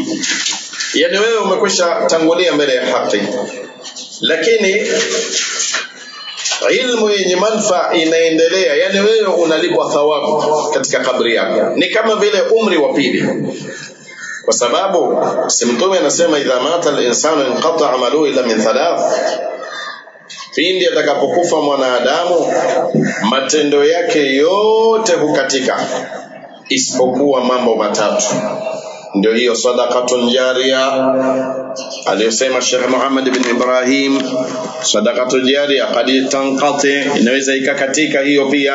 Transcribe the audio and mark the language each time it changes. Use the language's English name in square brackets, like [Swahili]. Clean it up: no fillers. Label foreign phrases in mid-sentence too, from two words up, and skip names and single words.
[Swahili] Yani wewe umekwisha tangulia mbele ya haki, lakini ilmu yenye manufaa inaendelea, yani wewe unalipwa thawabu katika kabri yako, ni kama vile umri wa pili. Kwa sababu Mtume anasema [Arabic] إذا مات الإنسان انقطع عمله إلا من ثلاث, [Swahili] pindi atakapokufa mwanadamu matendo yake yote hukatika isipokuwa mambo matatu. Ndio hiyo [Arabic] صدقة جارية [Swahili] aliyosema Sheikh Muhammad ibn Ibrahim, [Arabic] صدقة جارية قد تنقطع, [Swahili] inaweza ikakatika hiyo pia.